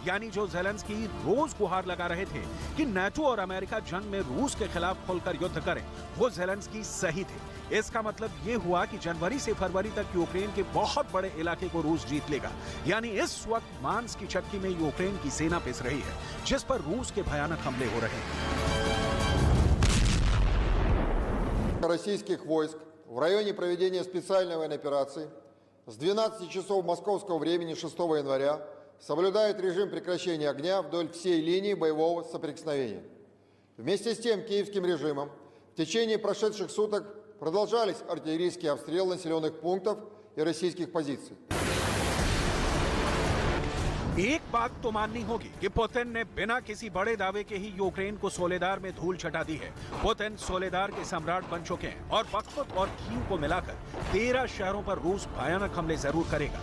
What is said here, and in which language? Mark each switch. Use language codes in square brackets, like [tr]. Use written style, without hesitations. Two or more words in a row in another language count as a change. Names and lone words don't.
[hi] यानी जो ज़ेलेंस्की रोज गुहार लगा रहे थे कि नाटो और अमेरिका जंग में रूस के खिलाफ खुलकर युद्ध करें, वो ज़ेलेंस्की सही थे। इसका मतलब ये हुआ कि जनवरी से फरवरी तक यूक्रेन के बहुत बड़े इलाके को रूस जीत लेगा। यानी इस वक्त मांस की चक्की में यूक्रेन की सेना पिस रही है, जिस पर रूस के भयानक हमले हो रहे हैं। [ru] Российских войск в районе проведения специальной военной операции с 12 часов московского времени 6 января соблюдает режим прекращения огня вдоль всей линии боевого соприкосновения. Вместе с тем киевским режимом в течение прошедших суток продолжались артиллерийские обстрелы населенных пунктов и российских позиций. [hi] एक बात तो माननी होगी कि पुतिन ने बिना किसी बड़े दावे के ही यूक्रेन को सोलेदार में धूल चटा दी है। पुतिन सोलेदार के सम्राट बन चुके हैं और बख्मुत और कीव को मिलाकर 13 शहरों पर रूस भयानक हमले जरूर करेगा।